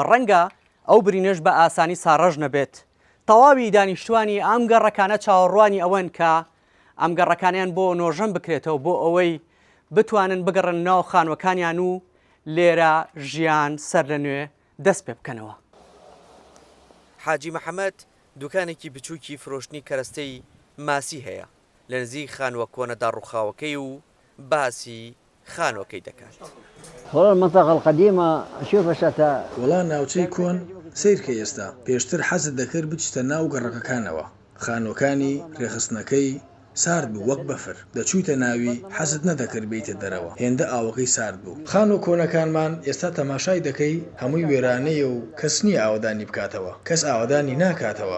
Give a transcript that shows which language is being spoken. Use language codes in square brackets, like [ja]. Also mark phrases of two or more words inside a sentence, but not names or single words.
[ckb] ڕەنگە ئەو برینەش بە ئاسانی ساڕەژ نەبێت. تەواوی دانیشتوانی ئەم گەڕەکانە چاوەڕوانی ئەوەن کە ئەم گەڕەکانیان بۆ نۆژەم بکرێتەوە بۆ ئەوەی بتوانن بگەڕن ناو خانوەکانیان و لێرە ژیان سەر لە نوێ دەست پێ بکەنەوە. حاجی مەحەمەد دوکانێکی بچووکی فرۆشتنی کەرەستەی ماسی هەیە لە نزیک خانووە کۆنەدا ڕووخاوەکەی و باسی خانوەکەی دەکات. [ar] المنطقة القديمة أشوف شتا [ckb] وڵا ناوچەی کۆن سیرکە ئێستا پێشتر حەزت دەکرد بچتە ناو گەڕەکەکانەوە. خانوەکانی ڕێخستنەکەی سارد بوو وەک بەفر، دەچوویتە ناوی حەزت نەدەکرد بیتە دەرەوە، هێندە ئاوەکەی سارد بوو. خانوو کۆنەکانمان ئێستا تەماشای دەکەی هەمووی وێرانەیە و کەس نییە ئاوەدانی بکاتەوە، کەس ئاوەدانی ناکاتەوە.